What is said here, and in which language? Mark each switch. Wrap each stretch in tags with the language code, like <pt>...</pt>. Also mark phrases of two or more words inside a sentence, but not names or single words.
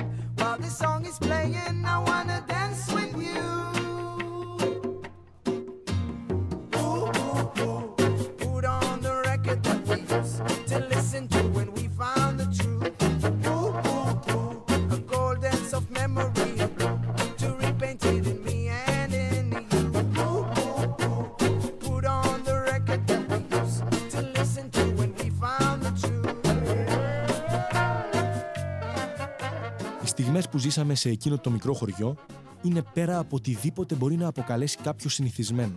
<en>While this song is playing, I wanna dance with you. Ooh, ooh, ooh. Put on the record that we used to listen to when we found the truth. Ooh, ooh, ooh. A golden soft memory.</en> <el>Οι στιγμές που ζήσαμε σε εκείνο το μικρό χωριό είναι πέρα από οτιδήποτε μπορεί να αποκαλέσει κάποιο συνηθισμένο.</el>